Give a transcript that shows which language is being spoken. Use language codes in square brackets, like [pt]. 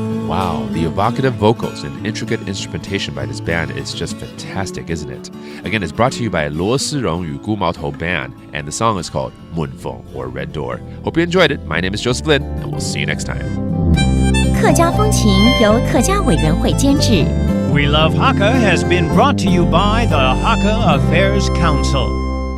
[en] Wow, the evocative vocals and intricate instrumentation by this band is just fantastic, isn't it? Again, it's brought to you by Lo Sirong与顾毛头 Band, and the song is called Munfong or Red Door. Hope you enjoyed it. My name is Joseph Lin, and we'll see you next time. [zh] 客家风情由客家委员会监制。 [en] We Love Hakka has been brought to you by the Hakka Affairs Council.